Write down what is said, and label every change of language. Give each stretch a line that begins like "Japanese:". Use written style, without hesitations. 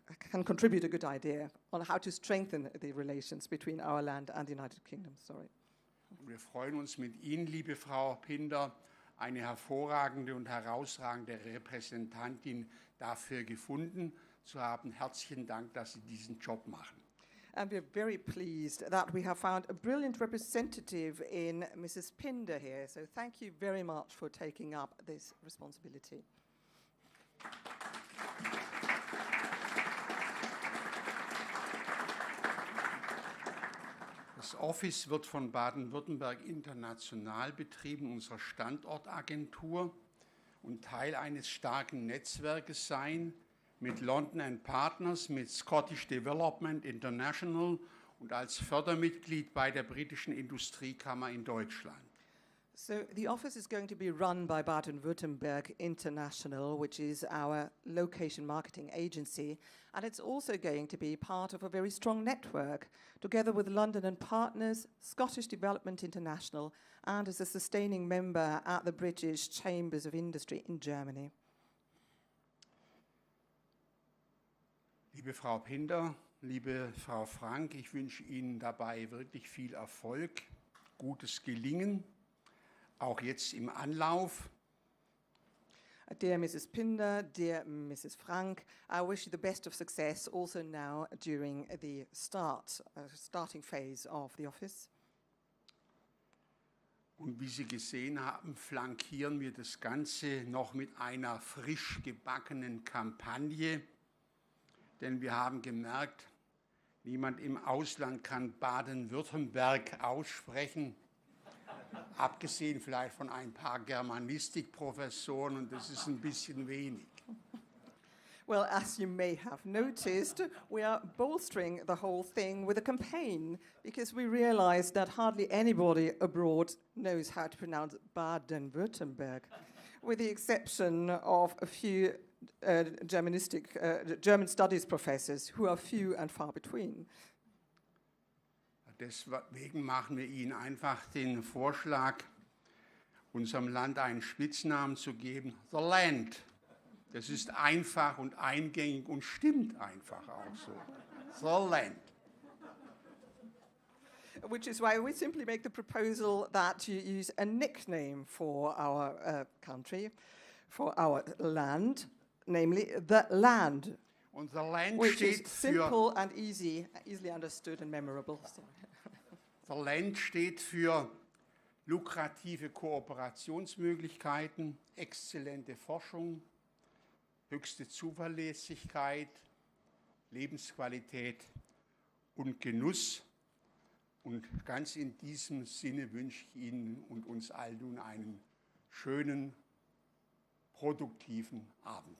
English: can contribute a good idea on how to strengthen the relations between our land and the United Kingdom. Sorry.
German: Wir freuen uns mit Ihnen, liebe Frau Pinder, eine hervorragende und herausragende Repräsentantin dafür gefunden zu haben. Herzlichen Dank, dass Sie diesen Job machen.
English: And we're very pleased that we have found a brilliant representative in Mrs. Pinder here. So thank you very much for taking up this responsibility.
German: Das Office wird von Baden-Württemberg international betrieben, unserer Standortagentur, und Teil eines starken Netzwerkes sein mit London & Partners, mit Scottish Development International und als Fördermitglied bei der britischen Industriekammer in Deutschland.
English: So the office is going to be run by Baden-Württemberg International, which is our location marketing agency, and it's also going to be part of a very strong network, together with London & Partners, Scottish Development International, and as a sustaining member at the British Chambers of Industry in Germany.
German: Liebe Frau Pinder, liebe Frau Frank, ich wünsche Ihnen dabei wirklich viel Erfolg, gutes Gelingen, auch jetzt im Anlauf.
English: Dear Mrs. Pinder, dear Mrs. Frank, I wish you the best of success also now during the starting phase of the office.
German: Und wie Sie gesehen haben, flankieren wir das Ganze noch mit einer frisch gebackenen Kampagne. Denn wir haben gemerkt, niemand im Ausland kann Baden-Württemberg aussprechen, abgesehen vielleicht von ein paar Germanistikprofessoren, und das ist ein bisschen wenig.
English: Well, as you may have noticed, we are bolstering the whole thing with a campaign because we realize that hardly anybody abroad knows how to pronounce Baden-Württemberg, with the exception of a few German studies professors who are few and far between.
German: Deswegen machen wir Ihnen einfach den Vorschlag, unserem Land einen Spitznamen zu geben, The Land. Das ist einfach und eingängig und stimmt einfach auch so.
English: The Land. Which is why we simply make the proposal that you use a nickname for our country, for our land, namely the land.
German: Und the Land
English: which
German: steht
English: is simple and easily understood and memorable.
German: The Land steht für lukrative Kooperationsmöglichkeiten, exzellente Forschung, höchste Zuverlässigkeit, Lebensqualität und Genuss. Und ganz in diesem Sinne wünsche ich Ihnen und uns allen nun einen schönen, produktiven Abend.